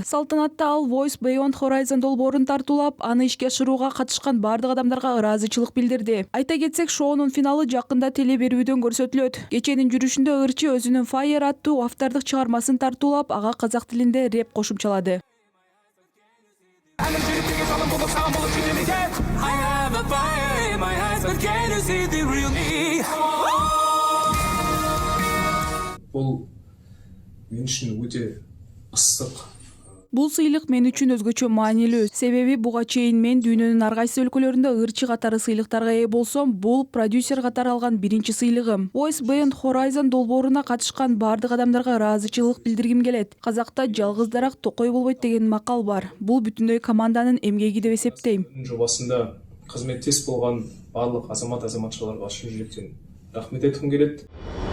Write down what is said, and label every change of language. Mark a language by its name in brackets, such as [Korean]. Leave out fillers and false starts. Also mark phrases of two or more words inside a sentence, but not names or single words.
[Kyrgyz] Салтанатта ал Voice Beyond Horizon долбоорун тартуулап, аны ишке ашырууга катышкан бардык адамдарга ыраазычылык билдирди. Айта кетсек, шоунун финалы жакында теле берүүдөн көрсөтүлөт. Кеченин жүрүшүндө ырчы өзүнүн Fire аттуу автордук чыгармасын тартуулап, ага казак тилинде рэп кошумчалады. [English] I have a fire in my eyes, but can you see the real me? [Kazakh] Бұл мен үшін өте ыстық. [Kyrgyz] Бул сыйлык мен үчүн өзгөчө маанилүү. Себеби буга чейин мен дүйнөнүн ар кайсы өлкөлөрүндө ырчы катары сыйлыктарга ээ болсом, бул продюсер катары алган биринчи сыйлыгым. Voice Beyond Horizon долбооруна катышкан бардык адамдарга ыраазычылык билдиргим келет. Казакта жалгыз дарак токой болбойт деген макал бар. Бул бүтүндөй команданын эмгеги деп эсептейм. [Kazakh] Жобасында қызметтес болған барлық азамат азаматшаларға шын жүректен рахмет айткым келет.